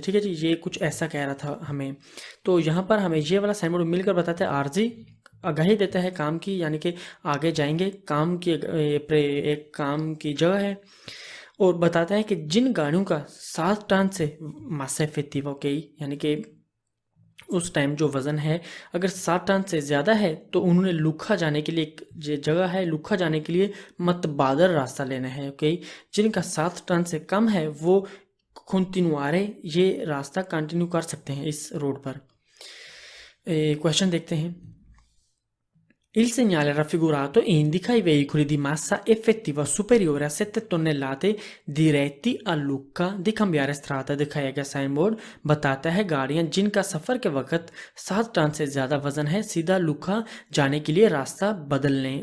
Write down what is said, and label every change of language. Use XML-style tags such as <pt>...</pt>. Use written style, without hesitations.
<hi>ठीक है जी, ये कुछ ऐसा कह रहा था हमें। तो यहाँ पर हमें ये वाला साइन बोर्ड मिलकर बताते हैं आरजी आगाही देता है काम की, यानी कि आगे जाएंगे, काम की एक काम की जगह है, और बताता है कि जिन गाड़ियों का 7 टन से मासा इफेक्टिवा, ओके, यानी कि उस टाइम जो वज़न है अगर 7 टन से ज़्यादा है तो उन्होंने लुखा जाने के लिए, एक जो जगह है लुखा जाने के लिए मतबादल रास्ता लेना है। ओके, जिनका 7 टन से कम है वो कंटिन्यूआरे ये रास्ता कंटिन्यू कर सकते हैं इस रोड पर। क्वेश्चन देखते हैं।</hi> <it>Il segnale raffigurato indica i veicoli di massa effettiva superiore a 7 tonnellate diretti a Lucca di cambiare strada।</it> <hi>दिखाया गया साइन बोर्ड बताता है गाड़ियां जिनका सफ़र के वक्त 7 टन से ज़्यादा वजन है सीधा लुक्का जाने के लिए रास्ता बदल लें।</hi>